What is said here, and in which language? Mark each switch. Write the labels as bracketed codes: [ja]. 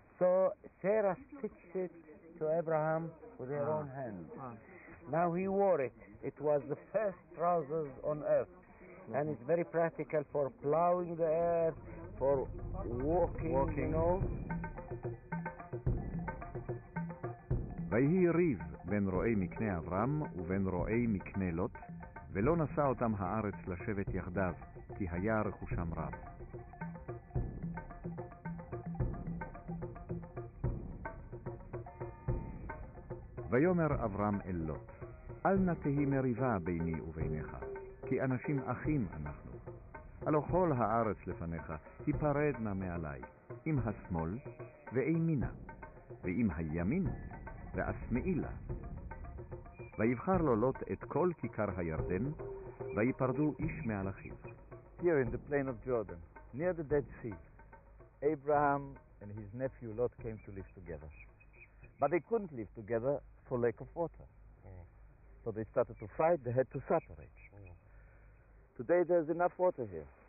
[en] So Sarah stitched it to Abraham with her own hand. Now he wore it. It was the first trousers on earth. And it's very practical for plowing the earth, for walking. You know. [he] ויהי ריב בין רועי מקנה אברהם ובין רועי מקנה לוט, ולא נשא אותם הארץ לשבת יחדיו, כי היה רכושם רב. ויאמר אברהם אל לוט, אל נא תהי מריבה ביני וביניך, כי אנשים אחים אנחנו. הלא כל הארץ לפניך, היפרד נא מעלי, עם השמאל ואימינה, ועם הימין ואשמאילה. ויבחר לו לוט את כל כיכר הירדן, ויפרדו איש מעל אחיו. [en] Here in the plain of Jordan, near the Dead Sea, Abraham and his nephew Lot came to live together. But they couldn't live together for lack of water. So they started to fight, they had to separate. Today there's enough water here.